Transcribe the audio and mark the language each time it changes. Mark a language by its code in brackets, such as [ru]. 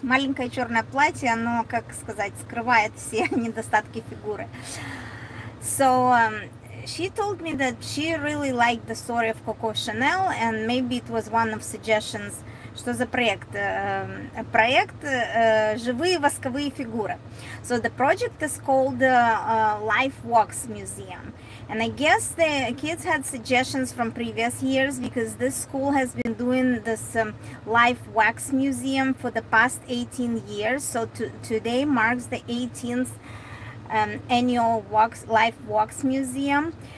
[ru] Маленькое черное платье, оно, как сказать, скрывает все недостатки фигуры. [en] So she told me that she really liked the story of Coco Chanel, and maybe it was one of suggestions. [ru] Что за проект? Проект «Живые восковые фигуры». [en] So the project is called Life Wax Museum. And I guess the kids had suggestions from previous years, because this school has been doing this Life Wax Museum for the past 18 years. So today marks the 18th annual Life Wax Museum.